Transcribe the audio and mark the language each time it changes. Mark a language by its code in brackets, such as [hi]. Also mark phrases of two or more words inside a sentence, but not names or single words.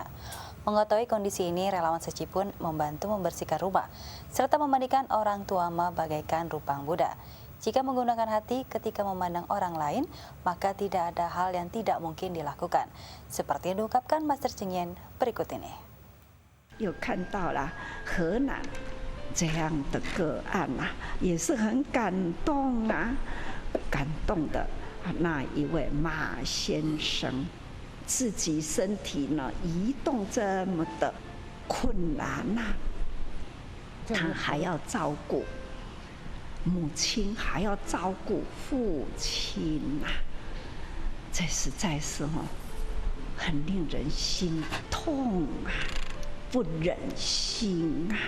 [id] Mengetahui kondisi ini, relawan Seci pun membantu membersihkan rumah serta memandikan orang tua Ma bagaikan rupang Buddha. Jika menggunakan hati ketika memandang orang lain, maka tidak ada hal yang tidak mungkin dilakukan. Seperti yang diungkapkan Master Cheng Yen berikut ini. [zh] 又看到了河南这样的个案啊，也是很感动啊，感动的那一位马先生，自己身体呢移动这么的困难呐、他还要照顾母亲，还要照顾父亲呐、这实在是很令人心痛啊，不忍心啊。